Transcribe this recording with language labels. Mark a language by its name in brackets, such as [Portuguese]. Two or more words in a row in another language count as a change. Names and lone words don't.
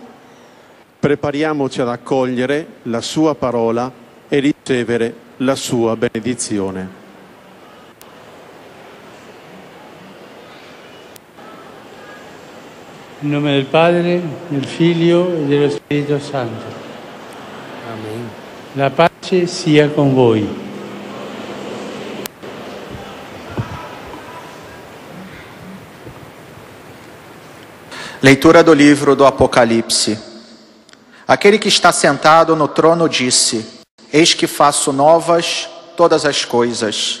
[Italian] Prepariamoci ad accogliere la sua parola e ricevere la sua benedizione. In nome del Padre, del Figlio e dello Spirito Santo. [Portuguese] Amém. [Italian] La pace sia con voi. [Portuguese] Leitura do livro do Apocalipse. Aquele que está sentado no trono disse: Eis que faço novas todas as coisas.